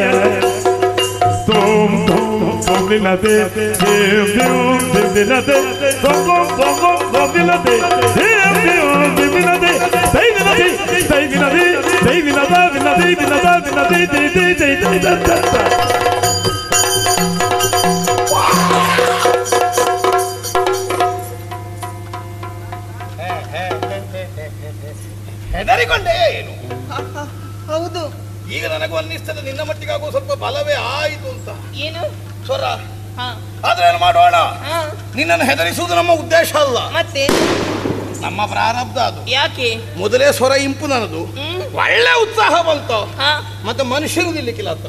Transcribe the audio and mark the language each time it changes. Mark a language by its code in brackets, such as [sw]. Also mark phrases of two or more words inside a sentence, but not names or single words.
[kn] ತೋಂ ತೋಂ ತೋಮಿನದೆ ದೇವ್ ದೇವ್ ದಿನದೆ ತೋಂ ತೋಂ ತೋಮಿನದೆ ದೇವ್ ದೇವ್ ದಿನದೆ ದೈವಿನದೆ ದೈವಿನದೆ ದೈವಿನದ ವಿನದೆ ವಿನದ ವಿನದೆ ದೈ ದೈ ದೈ ದೈ ದೈ ಹೆದರಿಕೊಂಡೆ ಏನು? ಹೌದು. ಈಗ ನನಗೂ ಅನ್ನಿಸ್ತದೆ ನಿನ್ನ ಮಟ್ಟಿಗಾಗುವ ಸ್ವಲ್ಪ ಬಲವೇ ಆಯಿತು ಅಂತ. ಏನು ಸ್ವರ? ಆದ್ರೆ ಏನು ಮಾಡೋಣ? ನಿನ್ನನ್ನು ಹೆದರಿಸುವುದು ನಮ್ಮ ಉದ್ದೇಶ ಅಲ್ಲ, ಮತ್ತೆ ನಮ್ಮ ಪ್ರಾರಬ್ಧ ಅದು. ಯಾಕೆ? ಮೊದಲೇ ಸ್ವರ ಇಂಪು ನನ್ನದು, ಒಳ್ಳೆ ಉತ್ಸಾಹ ಬಂತು, ಮತ್ತೆ ಮನುಷ್ಯರು ನಿಲ್ಲಿಕ್ಕಿಲ್ಲ ಹತ್ರ.